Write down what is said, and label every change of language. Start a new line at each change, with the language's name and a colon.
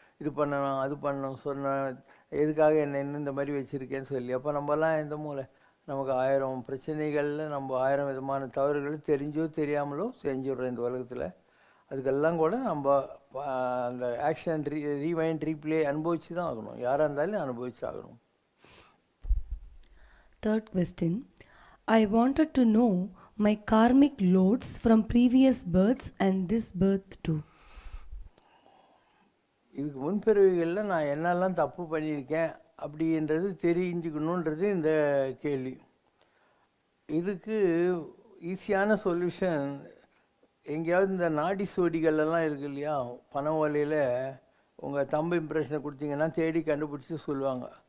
Tamil: இது பண்ணணும் அது பண்ணணும் சொன்ன எதுக்காக என்ன இந்த மாதிரி வச்சுருக்கேன்னு சொல்லி. அப்போ நம்மலாம் எந்த மூலை நமக்கு 1000 பிரச்சனைகளில் நம்ம 1000 விதமான தவறுகள் தெரிஞ்சோ தெரியாமலோ செஞ்சுடுறோம் இந்த உலகத்தில். அதுக்கெல்லாம் கூட நம்ம அந்த ஆக்ஷன் ரீவைண்ட் ரீப்ளே அனுபவிச்சு தான் ஆகணும். யாராக இருந்தாலும் அனுபவிச்சு ஆகணும்.
English: Third question. I wanted to know my karmic loads from previous births and this birth too.
Tamil: இதுக்கு முன்பிறவிகளில் நான் என்னெல்லாம் தப்பு பண்ணியிருக்கேன் அப்படின்றது தெரிஞ்சுக்கணுன்றது இந்த கேள்வி. இதுக்கு ஈஸியான சொல்யூஷன் எங்கேயாவது இந்த நாடி சோடிகளெல்லாம் இருக்குது இல்லையா, பண ஓலையில் உங்கள் தம்பு இம்ப்ரெஷனை கொடுத்தீங்கன்னா தேடி கண்டுபிடிச்சி சொல்லுவாங்க.